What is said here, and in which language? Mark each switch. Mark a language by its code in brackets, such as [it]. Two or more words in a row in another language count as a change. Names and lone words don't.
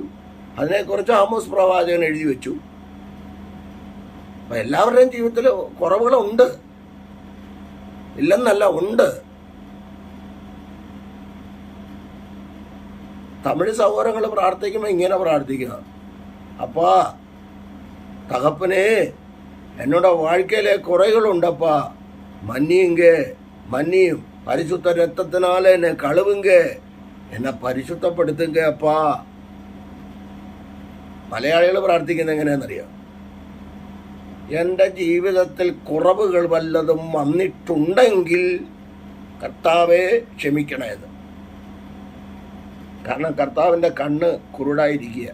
[ml] അതിനെക്കുറിച്ച് ആമോസ് പ്രവാചകൻ എഴുതി വെച്ചു. അപ്പം എല്ലാവരുടെയും ജീവിതത്തിൽ കുറവുകളുണ്ട്, ഇല്ലെന്നല്ല, ഉണ്ട്. തമിഴ് സഹോദരങ്ങൾ പ്രാർത്ഥിക്കുമ്പോൾ ഇങ്ങനെ പ്രാർത്ഥിക്കുക: അപ്പാ [ta] தகப்பனே, என்னோட வாழ்க்கையில குறைகளுண்டப்பா, மன்னியுங்க, மன்னியும், பரிசுத்த ரத்தத்தினால என்னை கழுவுங்க, [ml] എന്നെ പരിശുദ്ധപ്പെടുത്തുക അപ്പാ. മലയാളികൾ പ്രാർത്ഥിക്കുന്നത് എങ്ങനെയാണെന്നറിയാം: എൻ്റെ ജീവിതത്തിൽ കുറവുകൾ വല്ലതും വന്നിട്ടുണ്ടെങ്കിൽ കർത്താവെ ക്ഷമിക്കണമെന്ന്. കാരണം കർത്താവിൻ്റെ കണ്ണ് കുരുടായിരിക്കുക.